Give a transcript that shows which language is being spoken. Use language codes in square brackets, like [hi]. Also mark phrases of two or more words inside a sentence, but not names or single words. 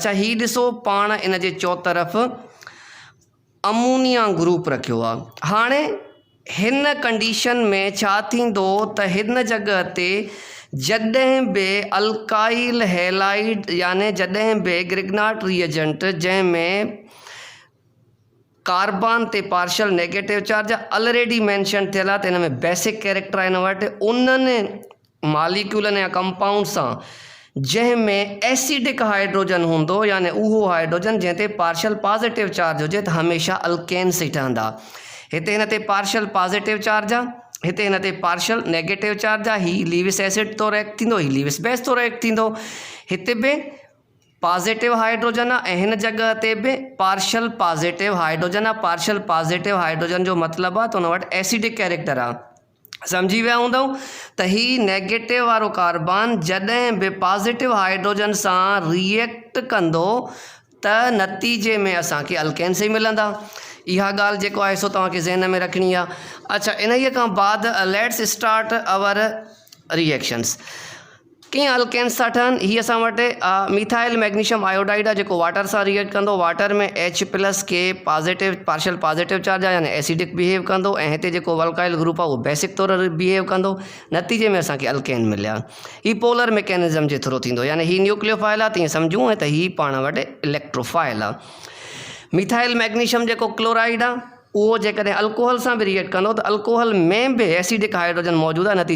[sd] अच्छा, ही ॾिसो पाण इन जे चौतरफ़ [en] ammonia group [sd] रखियो आहे। हाणे हिन कंडीशन में छा थींदो त हिन जॻह ते जॾहिं बि [en] alkyl halide [sd] यानी जॾहिं बि [en] Grignard reagent [sd] जंहिंमें कार्बन ते [en] partial negative charge already mention [sd] थियल आहे, त हिन में [en] basic character [sd] आहे हिन वटि। उन्हनि मालिक्यूलनि या कंपाउंड सां जंहिंमें [en] acidic hydrogen [sd] हूंदो, यानी उहो हाइड्रोजन जंहिं ते [en] partial positive charge [sd] हुजे, त हमेशा अल्केन्स ई ठहंदा। हिते हिन ते [en] partial positive charge [sd] आहे, हिते हिन ते [en] partial negative charge [sd] आहे। ही [en] Lewis acid [sd] तो रिएक्ट थींदो, ही [en] Lewis base [sd] तो रिएक्ट थींदो। हिते बि [en] positive hydrogen [sd] आहे ऐं हिन जॻह ते बि [en] partial positive hydrogen [sd] आहे। [en] partial positive hydrogen [sd] जो मतिलबु आहे त हुन वटि [en] acidic character [sd] आहे। सम्झी विया हूंदव त ही नेगेटिव वारो कार्बन जॾहिं बि [en] positive hydrogen [sd] सां रिएक्ट कंदो त नतीजे में असांखे अल्केन्स ई मिलंदा। इहा ॻाल्हि जेको आहे सो तव्हांखे ज़हन में रखणी आहे। अच्छा, इन्हीअ खां बाद [en] let's start our reactions. [sd] कीअं अल्केन्स था ठहनि? ही असां वटि [en] methyl magnesium iodide [sd] आहे जेको वाटर सां रिएक्ट कंदो। वाटर में H+ के [en] positive partial positive charge [sd] आहे, यानी [en] acidic behave [sd] कंदो, ऐं हिते जेको [en] alkyl group [sd] आहे उहो बेसिक तौर बिहेव कंदो। नतीजे में असांखे अल्केन मिलिया। ही [en] polar mechanism [sd] जे थ्रू थींदो, यानी ही न्यूक्लियोफाइल आहे, तीअं सम्झूं, त ही पाण वटि इलेक्ट्रोफाइल आहे। [en] methyl magnesium [sd] जेको क्लोराइड आहे उहो जेकॾहिं अल्कोहल सां बि रिएक्ट कंदो त अल्कोहल में बि [en] acidic hydrogen [sd] मौजूदु आहे।